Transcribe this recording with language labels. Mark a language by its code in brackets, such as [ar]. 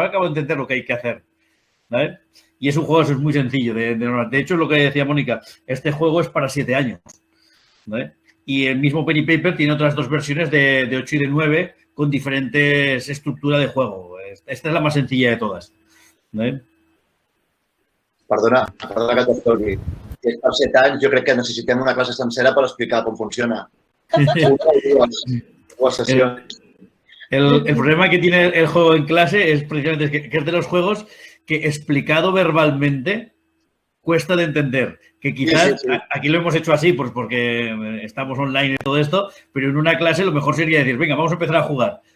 [es] Ahora acabo de entender lo que hay que hacer. ¿Vale? Y es un juego, eso es muy sencillo. De hecho, es lo que decía Mónica. Este juego es para 7 años. ¿Vale? Y el mismo Penny Paper tiene otras 2 versiones de 8 y de 9 con diferentes estructuras de juego. Esta es la más sencilla de todas. ¿Vale? [ca] Perdona que t'escolti. Si és per 7 anys, jo crec que necessitem una classe sencera per explicar com funciona. Dues sessions. [es] El problema que tiene el juego en clase es precisamente que es de los juegos que explicado verbalmente cuesta de entender. Que quizás sí. Aquí lo hemos hecho así pues porque estamos online y todo esto, pero en una clase lo mejor sería decir, venga, vamos a empezar a jugar.